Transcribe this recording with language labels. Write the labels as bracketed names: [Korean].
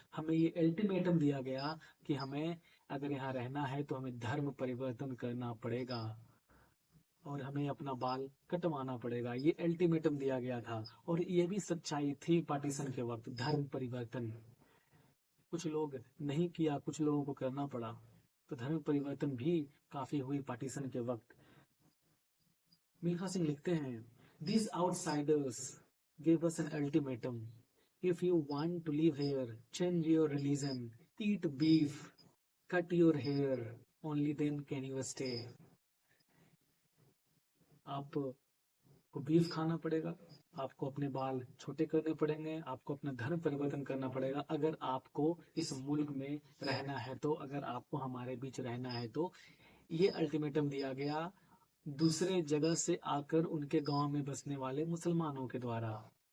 [Hindi] हमें ये अल्टीमेटम दिया गया कि हमें अगर यहाँ रहना है तो हमें धर्म परिवर्तन करना पड़ेगा और हमें अपना बाल कटवाना पड़ेगा। ये अल्टीमेटम दिया गया था और ये भी सच्चाई थी पार्टीशन के वक्त। धर्म परिवर्तन कुछ लोग नहीं किया, कुछ लोगों को करना पड़ा, तो धर्म परिवर्तन भी काफी हुई पार्टीशन के वक्त। मिल्खा सिंह लिखते हैं, [English] These outsiders gave us an ultimatum. If you want to live here, change your religion, eat beef, cut your hair, only then can you stay. [Hindi] आपको बीफ खाना पड़ेगा, आपको अपने बाल छोटे करने पड़ेंगे, आपको अपना धर्म परिवर्तन करना पड़ेगा अगर आपको इस मुल्क में रहना है तो, अगर आपको हमारे बीच रहना है तो। ये अल्टीमेटम दिया गया दूसरे जगह से आकर उनके गांव में बसने वाले मुसलमानों के द्वारा।